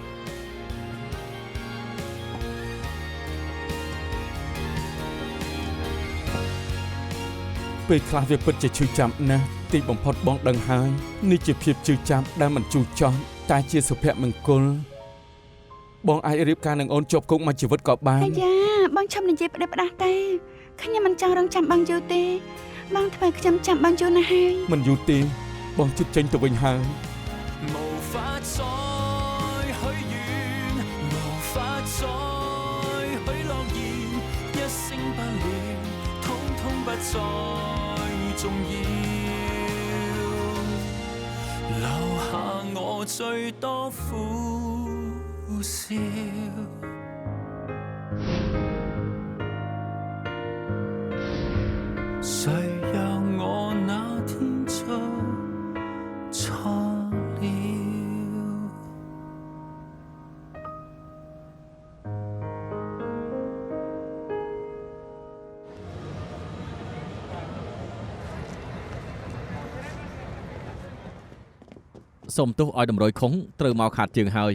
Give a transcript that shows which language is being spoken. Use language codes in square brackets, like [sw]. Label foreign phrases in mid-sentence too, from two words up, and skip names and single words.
[km] ពេលខ្លះវាពិតជាឈឺចាប់ណាស់ទីបំផុតបងដឹងហើយនេះជាភាពឈឺចាប់ដែលមិនជូរចត់តែជាសុភមង្គលបងអាចរៀបការនឹងអូនជាប់គុកមួយជីវិតក៏បាន អាយ៉ាបងឈប់និយាយផ្ដេសផ្ដាស់ទេខ្ញុំមិនចង់រងចាំបងយូរទេបងធ្វើខ្ញុំចាំបងយូរណាស់ហើយ មិនយូរទេបងជិតចេញទៅវិញហើយ [yue] 無法再許願，無法再許諾言，一聲不了，通通不再重要，留下我最多苦笑。誰讓我那天做錯了？ [km] សូមទោសឲ្យតម្រុយខុងត្រូវមកខាត់ជើងហើយ